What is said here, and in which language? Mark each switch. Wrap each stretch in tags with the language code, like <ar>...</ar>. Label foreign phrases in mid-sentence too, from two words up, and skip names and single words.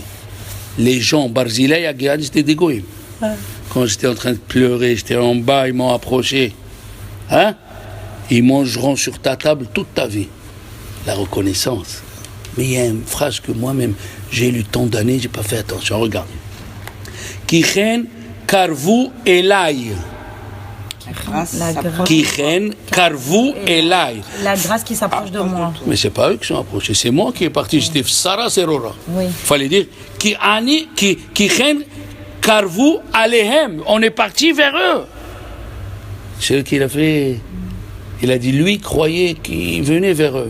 <fr>Les gens, Barzilai à Giladi, c'était des goïms. Quand j'étais en train de pleurer, j'étais en bas, ils m'ont approché. Hein? Ils mangeront sur ta table toute ta vie. La reconnaissance. Mais il y a une phrase que moi-même, j'ai lu tant d'années, j'ai pas fait attention.</fr> <he>Regarde. כי כן קרבו אלי. כי כן קרבו אלי.</he> <fr>La grâce qui s'approche de moi. Mais c'est pas eux qui sont approchés, c'est moi qui est parti. J'étais Sarah Serora. Oui. Fallait dire</fr> <he>כי כן קרבו אליהם.</he> <fr>On est parti vers eux. C'est eux qui l'a fait. Il a dit, lui croyait qu'il venait vers eux.</fr>